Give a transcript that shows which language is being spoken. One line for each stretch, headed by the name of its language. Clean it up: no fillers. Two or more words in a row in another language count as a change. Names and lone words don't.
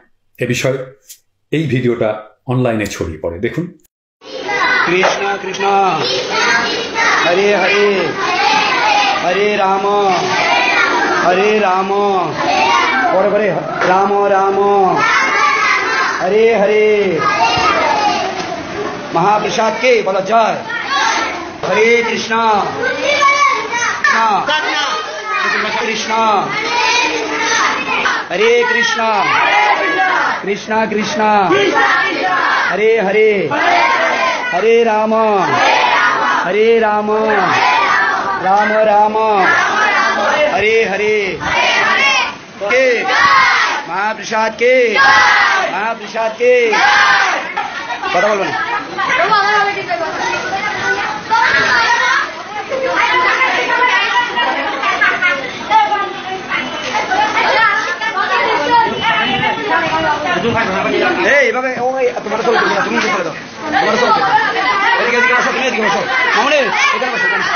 Bangla: এ বিষয়ে এই ভিডিওটা অনলাইনে ছড়িয়ে পড়ে, দেখুন।
Sanskrit: কৃষ্ণ কৃষ্ণ হরে হরে হরে রাম পরে পরে রাম রাম হরে হরে।
Hindi: महाप्रसाद के बोला जय। हरे कृष्णा कृष्णा हरे कृष्णा कृष्णा कृष्णा हरे हरे हरे राम राम राम हरे हरे के महाप्रसाद के
Bangla: কথা বলবেন। এইভাবে তোমার চলতে তুমি করে দাও, তোমার চলতে এদিকে এদিকে বসো, তুমি এদিকে বসো, মামুনি এখানে বসো।